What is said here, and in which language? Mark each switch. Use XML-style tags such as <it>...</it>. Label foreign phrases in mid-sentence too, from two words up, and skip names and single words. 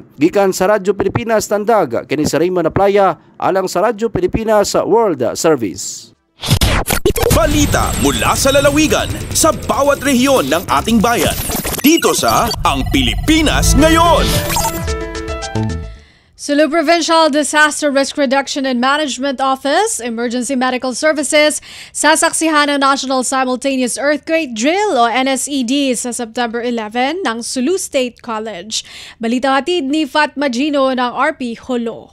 <ceb>Gikan sa Radyo Pilipinas Tandag, kini sa Raymond Aplaya alang sa Radyo Pilipinas World Service.</ceb> <tl>Balita mula sa lalawigan sa bawat rehiyon ng ating bayan. Dito sa Ang Pilipinas Ngayon. Sulu Provincial Disaster Risk Reduction and Management Office, Emergency Medical Services, sasaksihan ng National Simultaneous Earthquake Drill o NSED sa September 11 ng Sulu State College. Balita hatid ni Fatma Gino ng RP Holo.</tl>